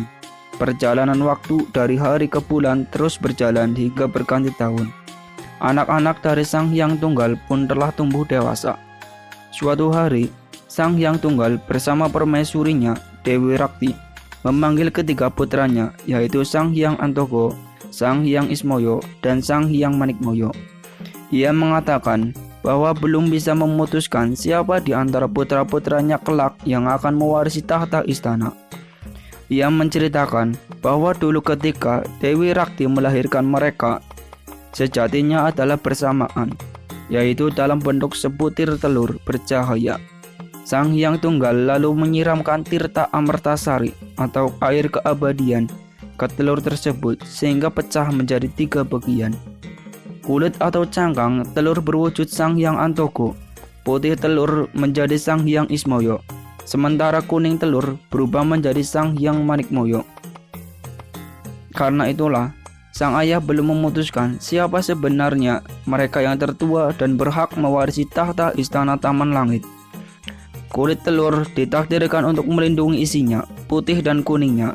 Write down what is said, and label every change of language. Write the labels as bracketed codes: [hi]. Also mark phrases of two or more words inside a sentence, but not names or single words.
[id] Perjalanan waktu dari hari ke bulan terus berjalan hingga berganti tahun. Anak-anak dari Sang Hyang Tunggal pun telah tumbuh dewasa. Suatu hari, Sang Hyang Tunggal bersama permaisurinya Dewi Rakti memanggil ketiga putranya, yaitu Sang Hyang Antogo, Sang Hyang Ismoyo, dan Sang Hyang Manikmoyo. Ia mengatakan bahwa belum bisa memutuskan siapa di antara putra-putranya kelak yang akan mewarisi tahta istana. Ia menceritakan bahwa dulu ketika Dewi Rakti melahirkan mereka, sejatinya adalah bersamaan, yaitu dalam bentuk sebutir telur bercahaya. Sang Hyang Tunggal lalu menyiramkan tirta Amartasari atau air keabadian ke telur tersebut sehingga pecah menjadi 3 bagian. Kulit atau cangkang telur berwujud Sang Hyang Antogo, putih telur menjadi Sang Hyang Ismoyo, sementara kuning telur berubah menjadi Sang Hyang Manikmoyo. Karena itulah, sang ayah belum memutuskan siapa sebenarnya mereka yang tertua dan berhak mewarisi tahta istana Taman Langit. Kulit telur ditakdirkan untuk melindungi isinya, putih dan kuningnya.